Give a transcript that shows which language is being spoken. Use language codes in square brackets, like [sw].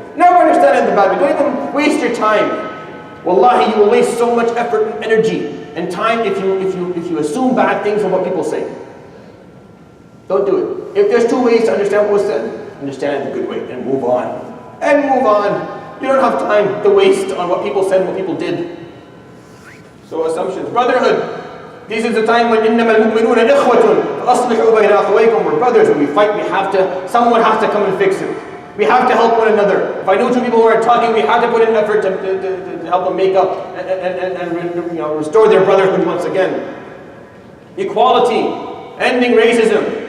[en] Never understand it in the bad way. Don't even waste your time. Wallahi, you will waste so much effort and energy and time if you assume bad things from what people say. Don't do it. If there's 2 ways to understand what was said, understand it in a good way and move on. And move on. You don't have time to waste on what people said and what people did. So assumptions. Brotherhood. This is the time when [ar] إِنَّمَا الْمُؤْمِنُونَ إِخْوَةٌ فَأَصْلِحُوا بَيْنَ أَخَوَيْكُمْ. [en] We're brothers. When we fight, we have to, someone has to come and fix it. We have to help one another. If I know 2 people who are talking, we have to put in effort to help them make up and restore their brotherhood once again. Equality. Ending racism.